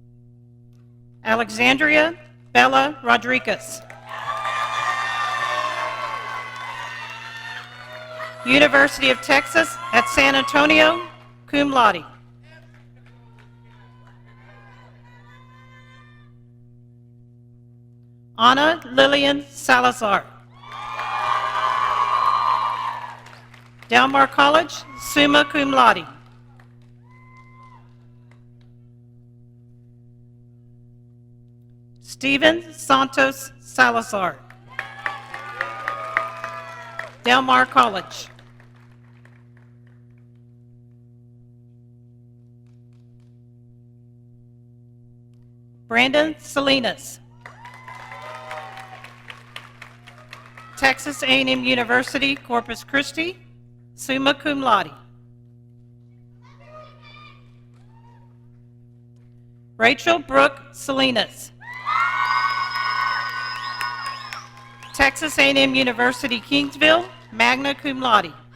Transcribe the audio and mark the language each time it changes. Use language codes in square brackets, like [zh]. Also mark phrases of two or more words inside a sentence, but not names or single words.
[en] Alexandria Bella Rodriguez, University of Texas at San Antonio, [la] cum laude. [en] Ana Lillian Salazar. Del Mar College, [la] summa cum laude. [en] Steven Santos Salazar. Del Mar College. Brandon Salinas. Texas A&M University, [la] Corpus Christi, summa cum laude. [en] Rachel Brooke Salinas. Texas A&M University, [la] Kingsville, magna cum laude.